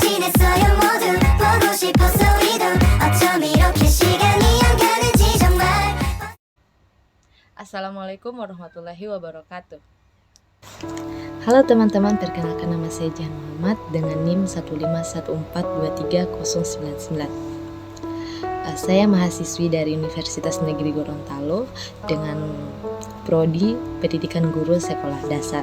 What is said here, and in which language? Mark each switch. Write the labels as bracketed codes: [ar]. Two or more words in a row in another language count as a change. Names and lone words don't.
[ko] 있어요 모두 보고 싶었어 우리도 어쩜 이렇게 시간이 안 가는지 정말. [ar] السلام عليكم ورحمة الله وبركاته. [id] Halo teman-teman, perkenalkan nama saya Jahan Muhammad dengan NIM 151423099. Saya mahasiswi dari Universitas Negeri Gorontalo dengan prodi Pendidikan Guru Sekolah Dasar.